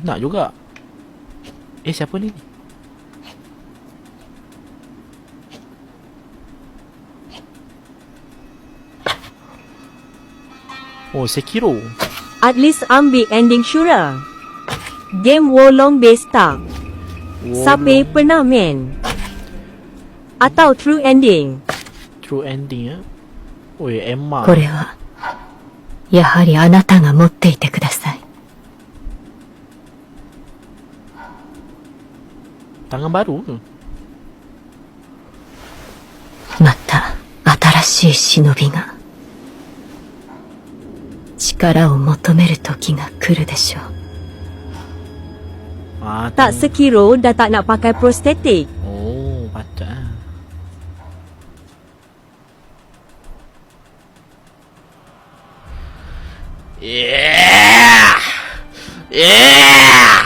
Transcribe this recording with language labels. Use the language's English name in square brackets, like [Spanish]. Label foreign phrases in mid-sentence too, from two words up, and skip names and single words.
[Malay] Nak juga. Siapa ni? Oh, Sekiro. [English] At least [Malay] ambil ending Shura. Game Wolong Besta. Siapa pernah main? Atau [English] true ending? True ending [Malay] ya. Oi, Emma. [Japanese] これはやはりあなたが持っていてください。 [Malay] Tangan baru ke? [Japanese] また新しい忍びが力を求める時が来るでしょう。 [Malay] Tak Sekiro dah tak nak pakai prostetik. Oh, patut lah. [English] Yeah! Yeah!